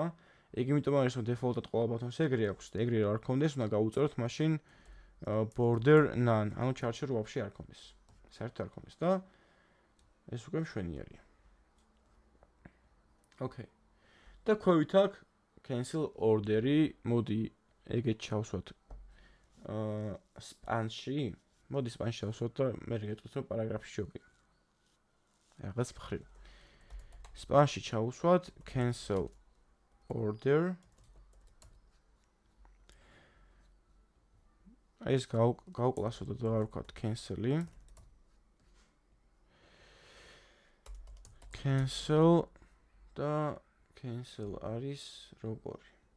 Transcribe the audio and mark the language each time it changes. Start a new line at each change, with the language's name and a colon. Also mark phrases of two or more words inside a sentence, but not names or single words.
Georgian: ეგ იმიტომ არის რომ default-ად ყველა ბათონს ეგრე აქვს და ეგრე არ ქონდეს, უნდა გავუწეროთ მაშინ
English: border none,
Georgian: ანუ ჩარჩო რო ვაფშე არ ქონდეს. საერთოდ არ ქონდეს და ეს უკვე მშვენიერია. Okay. და ქვევით აქვს
English: cancel order-
Georgian: ი, მოდი ეგეთ ჩავსვათ span-ში. მოდი span-ში ჩავსვათ და მე გეტყვით რომ პარაგრაფში შევგე. რაღაც მხრივ. span-ში ჩავსვათ
English: cancel order.
Georgian: აი ეს გავკლასოთ და დავარქვათ cancel-ი. Cancel და cancel არის როგორი?